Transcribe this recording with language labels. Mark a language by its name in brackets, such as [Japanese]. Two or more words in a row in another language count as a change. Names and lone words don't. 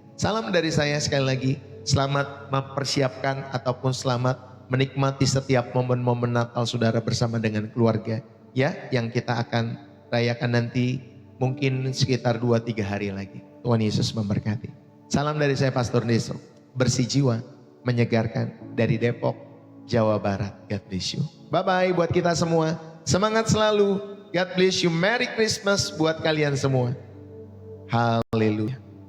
[Indonesian] Salam dari saya sekali lagi. Selamat mempersiapkan ataupun selamat menikmati setiap momen-momen Natal saudara bersama dengan keluarga. Ya, yang kita akan rayakan nanti mungkin sekitar 2-3 hari lagi. Tuhan Yesus memberkati. Salam dari saya Pastor Deso. Bersih jiwa, menyegarkan dari Depok, Jawa Barat. [English] God bless you. Bye-bye [Indonesian] buat kita semua. Semangat selalu. [English] God bless you. Merry Christmas [Indonesian] buat kalian semua. [English] Haleluya.